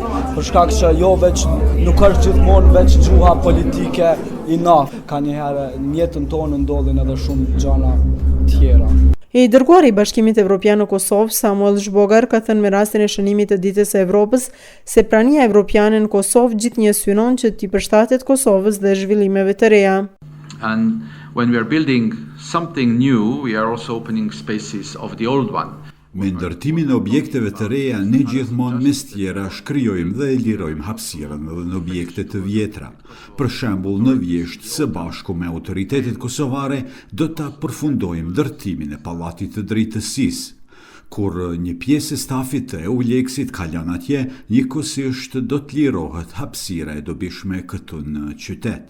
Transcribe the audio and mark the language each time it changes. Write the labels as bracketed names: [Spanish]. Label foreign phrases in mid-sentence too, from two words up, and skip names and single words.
[Albanian] Për shkak që nuk është gjithmonë veç gjuha politike ka njëherë në jetën tonë ndodhin edhe shumë gjëra tjera. I dërguari i Bashkimit Evropian në Kosovë, Samuel Zhbogar, ka thënë me rastin e shënimit të ditës së Evropës se prania evropiane në Kosovë gjithnjë synon që t'i përshtatet Kosovës dhe zhvillimeve të reja. [English] And when we are building something new, we are also opening spaces of the old one. [Albanian] Me ndërtimin e objekteve të reja, ne gjithmonë mes tjera shkrijojmë dhe e lirojmë hapësirën edhe në objekte të vjetra. Për shembull, në Vjeshtë, së bashku me autoritetet kosovare, do ta përfundojmë ndërtimin e Pallatit të Drejtësisë. Kur një pjesë e stafit të EULEX-it ka lënë atje, njëkohësisht do të lirohet hapësira e dobishme këtu në qytet.